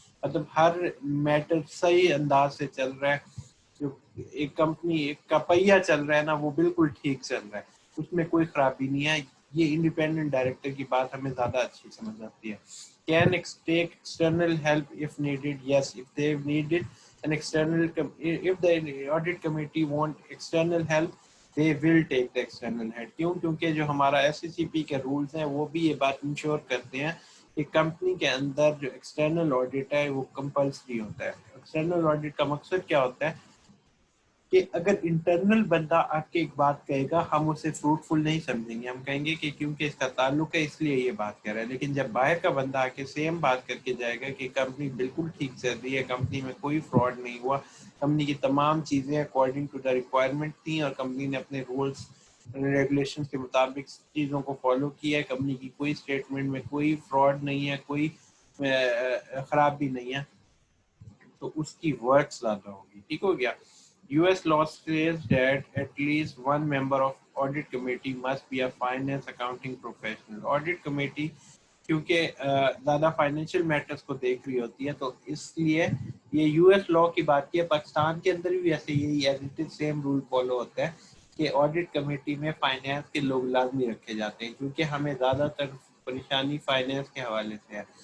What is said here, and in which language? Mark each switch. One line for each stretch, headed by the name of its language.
Urdu: مطلب ہر میٹر صحیح انداز سے چل رہا ہے. جو ایک کمپنی ایک کا پہیہ چل رہا ہے نا وہ بالکل ٹھیک چل رہا ہے, اس میں کوئی خرابی نہیں ہے. یہ انڈیپینڈنٹ ڈائریکٹر کی بات ہمیں زیادہ اچھی سمجھ آتی ہے.
English: Can take external help if needed? Yes, if they needed an external, if the audit committee want external help, they will take the external help.
Urdu: کیوں؟ کیونکہ جو ہمارا SCCP کے رولز ہیں وہ بھی یہ بات انشور کرتے ہیں کہ کمپنی کے اندر جو ایکسٹرنل آڈٹ ہے وہ کمپلسری ہوتا ہے. ایکسٹرنل آڈٹ کا مقصد کیا ہوتا ہے کہ اگر انٹرنل بندہ آ کے ایک بات کہے گا ہم اسے فروٹفل نہیں سمجھیں گے, ہم کہیں گے کہ کیونکہ اس کا تعلق ہے اس لیے یہ بات کر رہا ہے. لیکن جب باہر کا بندہ آ کے سیم بات کر کے جائے گا کہ کمپنی بالکل ٹھیک چل رہی ہے, کمپنی میں کوئی فراڈ نہیں ہوا, کمپنی کی تمام چیزیں
English: according to the requirement
Urdu: تھیں اور کمپنی نے اپنے رولس ریگولیشن کے مطابق چیزوں کو فالو کیا ہے, کمپنی کی کوئی اسٹیٹمنٹ میں کوئی فراڈ نہیں ہے, کوئی خرابی نہیں ہے, تو اس کی ورتھ زیادہ ہوگی. ٹھیک ہو گیا.
English: US law says that at least one member of audit committee must be a finance accounting professional.
Urdu: Audit committee کیونکہ زیادہ فائنینشیل میٹرز کو دیکھ رہی ہوتی ہے تو اس لیے یہ US لاء کی بات کی ہے. پاکستان کے اندر بھی ایسے یہی
English: as it is same
Urdu: rule follow ہوتا ہے کہ آڈٹ کمیٹی میں فائنینس کے لوگ لازمی رکھے جاتے ہیں, کیونکہ ہمیں زیادہ تر پریشانی فائنینس کے حوالے سے ہے.